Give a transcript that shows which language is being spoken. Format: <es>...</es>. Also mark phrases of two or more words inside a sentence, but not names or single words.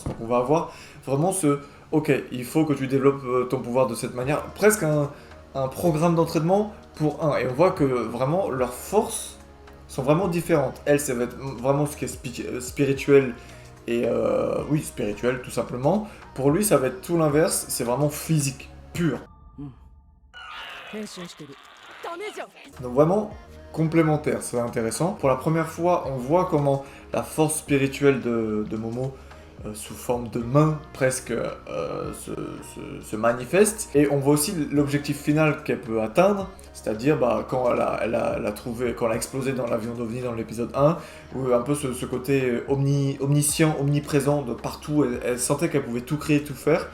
<fr>Donc on va avoir vraiment ok, il faut que tu développes ton pouvoir de cette manière, presque un programme d'entraînement pour un. Et on voit que vraiment leurs forces sont vraiment différentes. Elle, ça va être vraiment ce qui est spirituel et oui, spirituel tout simplement. Pour lui, ça va être tout l'inverse, c'est vraiment physique, pur.</fr> <ja>変身してる。ダメじゃん。</ja> <fr>Donc vraiment complémentaire, c'est intéressant. Pour la première fois, on voit comment la force spirituelle de Momo, sous forme de main presque, se manifeste. Et on voit aussi l'objectif final qu'elle peut atteindre, c'est-à-dire quand elle a trouvé, quand elle a explosé dans l'avion d'OVNI dans l'épisode 1, où un peu ce côté omniscient, omniprésent de partout, elle sentait qu'elle pouvait tout créer, tout faire.</fr>